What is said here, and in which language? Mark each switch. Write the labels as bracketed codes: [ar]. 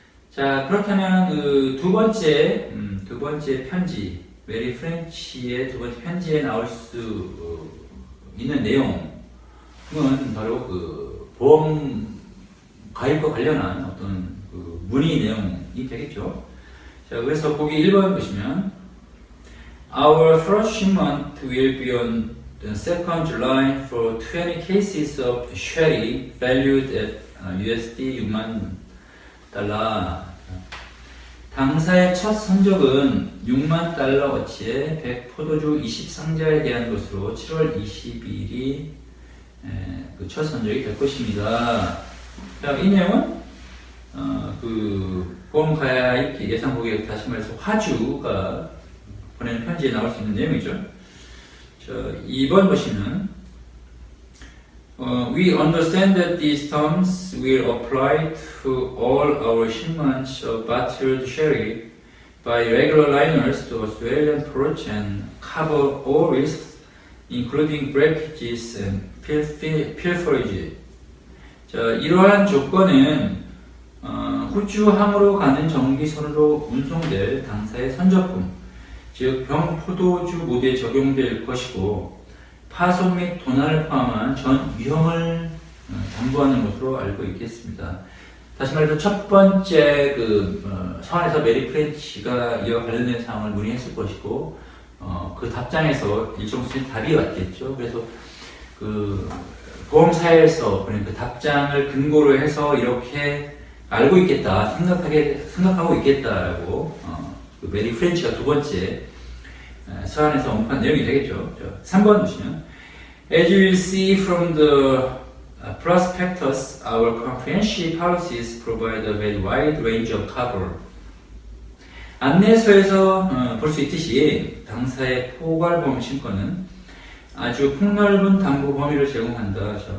[ko] 자, 그렇다면 그 두 번째 편지, 메리 프렌치의 두 번째 편지에 나올 수 있는 내용은 바로 그 보험 가입과 관련한 어떤 그 문의 내용이 되겠죠. 자, 그래서 보기 1번 보시면 [en] Our first shipment will be on the second July for 20 cases of sherry valued at USD [ko] 6만 달러. 당사의 첫 선적은 6만 달러 어치의 100 포도주 20상자에 대한 것으로 7월 22일이 그 첫 선적이 될 것입니다. 자, 이 내용은 그 보험 가입 예상 고객, 다시 말해서 화주가 보내는 편지에 나올 수 있는 내용이죠. 자, 2번 보시면 [en] We understand that these terms will apply to all our shipments of bottled sherry by regular liners to Australian ports and cover all risks, including breakages and pilferage. [ko] 자, 이러한 조건은 호주항으로 가는 정기선으로 운송될 당사의 선적품, 즉 병포도주 모두에 적용될 것이고 파손 및 도난을 포함한 전 위험을 담보하는 것으로 알고 있겠습니다. 다시 말해서 첫 번째 서한에서 메리 프렌치가 이와 관련된 사항을 문의했을 것이고 그 답장에서 일정 수준의 답이 왔겠죠. 그래서 그 보험사에서 그 답장을 근거로 해서 이렇게 알고 있겠다, 생각하고 있겠다라고 그 메리 프렌치가 두 번째 서한에서 언급한 내용이 되겠죠. 3번 보시면 [en] As you will see from the prospectus, our comprehensive policies provide a very wide range of cover. [ko] 안내서에서 볼 수 있듯이 당사의 포괄보험 신권은 아주 폭넓은 담보 범위를 제공한다.